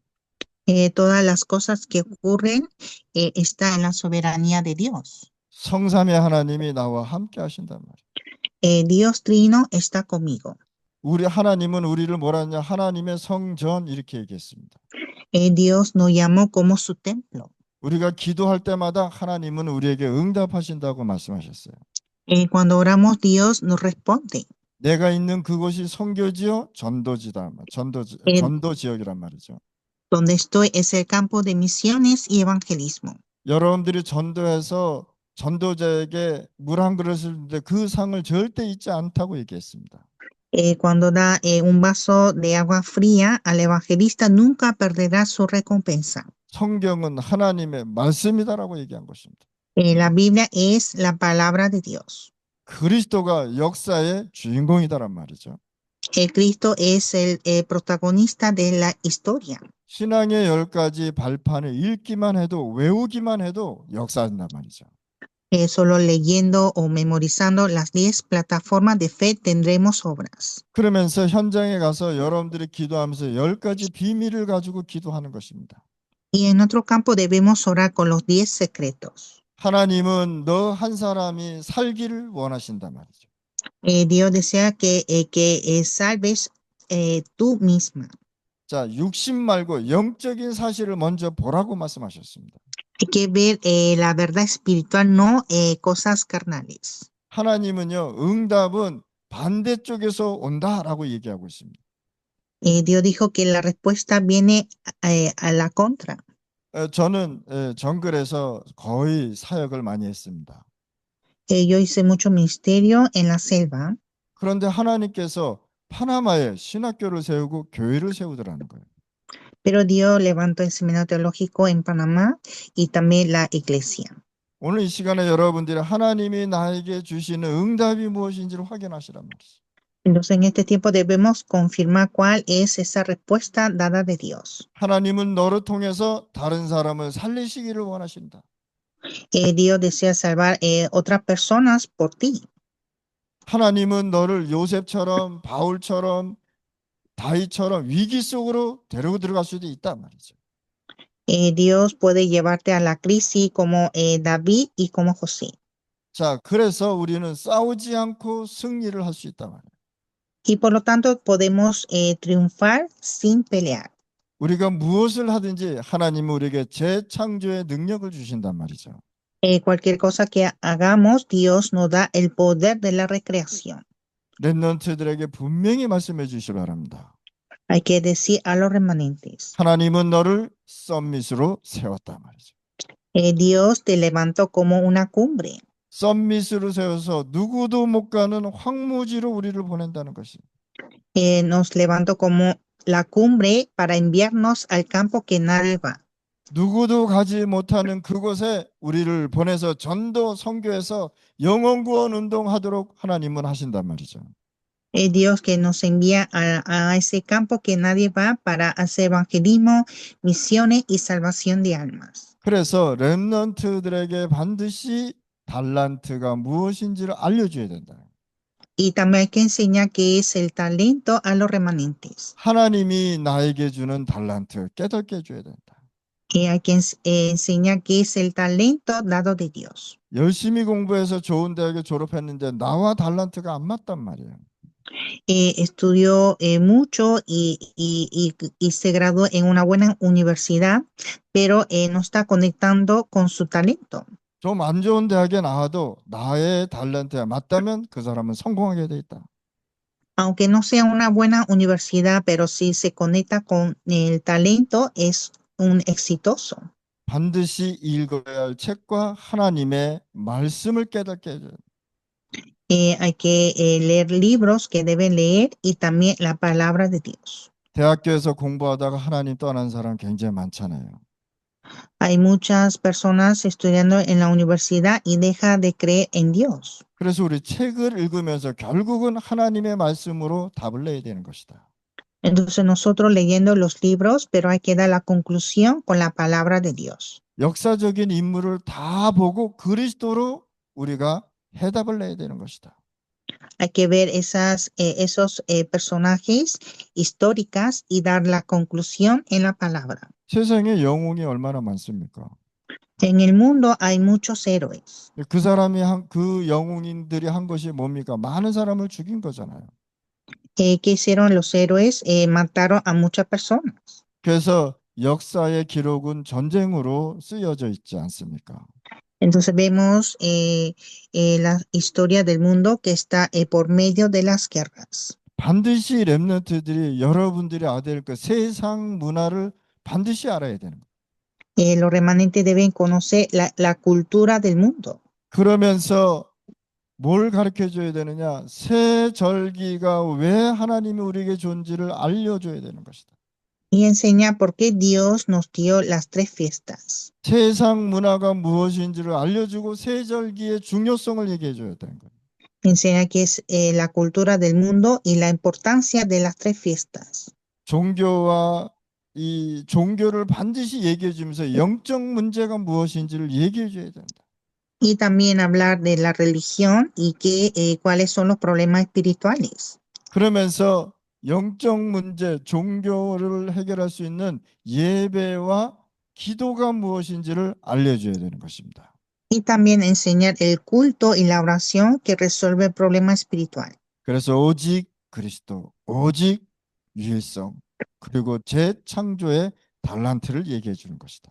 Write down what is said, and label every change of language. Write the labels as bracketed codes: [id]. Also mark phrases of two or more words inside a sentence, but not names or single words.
[es] Todas las cosas que ocurren están en la soberanía de Dios. [ko] 성삼의 하나님이 나와 함께 하신단 말이에요. [es] Dios Trino está conmigo. [ko] 우리 하나님은 우리를 뭐라 하냐? 하나님의 성전 이렇게 얘기했습니다. [es] Dios nos llamó como su templo. [ko] 우리가 기도할 때마다 하나님은 우리에게 응답하신다고 말씀하셨어요. [es] Cuando oramos, Dios nos responde. [ko] 내가 있는 그곳이 선교지요, 전도지다. Eh, 전도 지역이란 말이죠. [es] donde estoy es el campo de misiones y evangelismo. [ko] 여러분들이 전도해서 전도자에게 물 한 그릇을 주는데 그 상을 절대 잊지 않다고 얘기했습니다. [es] Cuando da un vaso de agua fría al evangelista, nunca perderá su recompensa. [ko] 성경은 하나님의 말씀이다라고 얘기한 것입니다. [es] La Biblia es la palabra de Dios. [ko] 그리스도가 역사의 주인공이다란 말이죠. [es] El Cristo es el protagonista de la historia. [ko] 신앙의 10가지 발판을 읽기만 해도 외우기만 해도 역사한단 말이죠. [es] Solo leyendo o memorizando las 10 plataformas de fe tendremos obras. [ko] 그러면서 현장에 가서 여러분들이 기도하면서 10가지 비밀을 가지고 기도하는 것입니다. [es] Y en otro campo debemos orar con los 10 secretos. [ko] 하나님은 너 한 사람이 살기를 원하신단 말이죠. [es] Dios desea que salves tú misma. [ko] 자, 육신 말고 영적인 사실을 먼저 보라고 말씀하셨습니다. [es] Hay que ver la verdad espiritual, no cosas carnales. [ko] 하나님은요, 응답은 반대쪽에서 온다라고 얘기하고 있습니다. [es] Dios dijo que la respuesta viene a la contra. [ko] 저는 정글에서 거의 사역을 많이 했습니다. [es] Yo hice mucho ministerio en la selva, [ko] 그런데 하나님께서 파나마에 신학교를 세우고 교회를 세우더라는 거예요. [es] pero Dios levantó el seminario teológico en Panamá y también la iglesia. [ko] 오늘 이 시간에 여러분들이 하나님이 나에게 주시는 응답이 무엇인지를 확인하시란 말이죠. [es] Entonces, en este tiempo debemos confirmar cuál es esa respuesta dada de Dios. [ko] 하나님은 너를 통해서 다른 사람을 살리시기를 원하신다. [es] Dios desea salvar otras personas por ti. [ko] 하나님은 너를 요셉처럼 바울처럼 다윗처럼 위기 속으로 데리고 들어갈 수도 있단 말이죠. [es] Dios puede llevarte a la crisis como David y como José. [ko] 자, 그래서 우리는 싸우지 않고 승리를 할 수 있단 말이에요. [es] Y por lo tanto podemos triunfar sin pelear. [ko] 우리가 무엇을 하든지 하나님은 우리에게 재창조의 능력을 주신단 말이죠. [es] Cualquier cosa que hagamos, Dios nos da el poder de la recreación. [ko] 렘넌트들에게 분명히 말씀해 주시기 바랍니다. [es] Hay que decir a los remanentes. [ko] 하나님은 너를 썸밋으로 세웠단 말이죠. [es] Dios te levantó como una cumbre. [ko] 썸밋으로 세워서 누구도 못 가는 황무지로 우리를 보낸다는 것이. [es] Nos levantó como la cumbre para enviarnos al campo que nadie va. [ko] 누구도 가지 못하는 그곳에 우리를 보내서 전도 선교해서 영혼 구원 운동하도록 하나님은 하신단 말이죠. [es] Dios que nos envía a ese campo que nadie va para hacer evangelismo, misiones y salvación de almas. [ko] 그래서 렘넌트들에게 반드시 달란트가 무엇인지를 알려줘야 된다. [es] Y también hay que enseñar qué es el talento a los remanentes. [ko] 하나님이 나에게 주는 달란트 깨닫게 해줘야 된다. [es] Hay que enseñar qué es el talento dado de Dios. [ko] 열심히 공부해서 좋은 대학에 졸업했는데 나와 달란트가 안 맞단 말이에요. [es] Estudió mucho y se graduó en una buena universidad, pero no está conectando con su talento. [ko] 좀 안 좋은 대학에 나와도 나의 달란트에 맞다면 그 사람은 성공하게 돼 있다. [es] Aunque no sea una buena universidad, pero si se conecta con el talento, es un exitoso. [ko] 반드시 읽어야 할 책과 하나님의 말씀을 깨닫게 해줘요. [es] Hay que leer libros que deben leer y también la palabra de Dios. [ko] 대학교에서 공부하다가 하나님 떠난 사람 굉장히 많잖아요. [es] Hay muchas personas estudiando en la universidad y deja de creer en Dios. [ko] 그래서 우리 책을 읽으면서 결국은 하나님의 말씀으로 답을 내야 되는 것이다. [es] Entonces nosotros leyendo los libros, pero hay que dar la conclusión con la palabra de Dios. [ko] 역사적인 인물을 다 보고 그리스도로 우리가 해답을 내야 되는 것이다. [es] Hay que ver esos personajes históricas y dar la conclusión en la palabra. [ko] 세상에 영웅이 얼마나 많습니까? [es] En el mundo hay muchos héroes. [ko] 그 사람이 그 영웅인들이 한 것이 뭡니까? 많은 사람을 죽인 거잖아요. [es] ¿Qué hicieron los héroes? Mataron a muchas personas. [ko] 그래서 역사의 기록은 전쟁으로 쓰여져 있지 않습니까? [es] Entonces vemos la historia del mundo que está por medio de las guerras. [ko] 반드시 렘넌트들이 여러분들이 알아야 될 그 세상 문화를 반드시 알아야 되는 거예요. [es] Los remanentes deben conocer la cultura del mundo. [ko] 그러면서 뭘 가르쳐 줘야 되느냐? 새 절기가 왜 하나님이 우리에게 존재를 알려줘야 되는 것이다. [es] Y enseña por qué Dios nos dio las tres fiestas. [ko] 세상 문화가 무엇인지를 알려주고 새 절기의 중요성을 얘기해 줘야 되는 거예요. [es] Enseña que es la cultura del mundo y la importancia de las tres fiestas. [ko] 종교와 이 종교를 반드시 얘기해 주면서 영적 문제가 무엇인지를 얘기해 줘야 된다. [es] Y también hablar de la religión y cuáles son los problemas espirituales. [ko] 그러면서 영적 문제, 종교를 해결할 수 있는 예배와 기도가 무엇인지를 알려줘야 되는 것입니다. [es] Y también enseñar el culto y la oración que resuelve el problema espiritual. [ko] 그래서 오직 그리스도, 오직 유일성, 그리고 재창조의 달란트를 얘기해 주는 것이다.